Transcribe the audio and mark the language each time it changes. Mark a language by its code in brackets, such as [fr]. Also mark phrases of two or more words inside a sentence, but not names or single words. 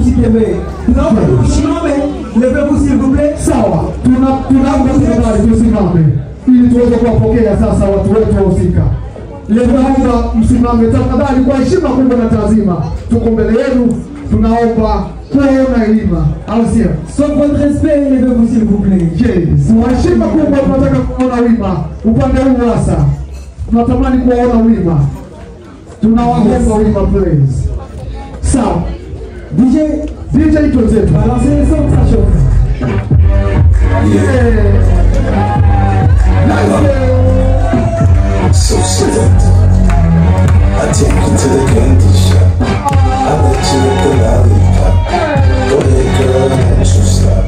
[fr] lever. Levez-vous s'il vous plaît. [sw] Sawa. Tunaomba tafadhali tusimame ili tuweze kuwapokea sasa watu wetu wahusika. Tunaomba msimame tafadhali kwa heshima kubwa na taazima. Tuko mbele yenu, tunaomba kuona hima. Au sio? [fr] Sans votre respect, levez-vous s'il vous plaît. [en] Yes. [sw] Kwa heshima kubwa tunataka kuona wima. Upande huu hasa. Tunatamani kuona wima. Tunawaomba wima please. Sawa. DJ tuzetu. [fr] Balancez les sons, ça chauffe. [en] Yeah. So select. I take you to the candy shop. I let you lick the lollipop. Go ahead, girl, and you stop.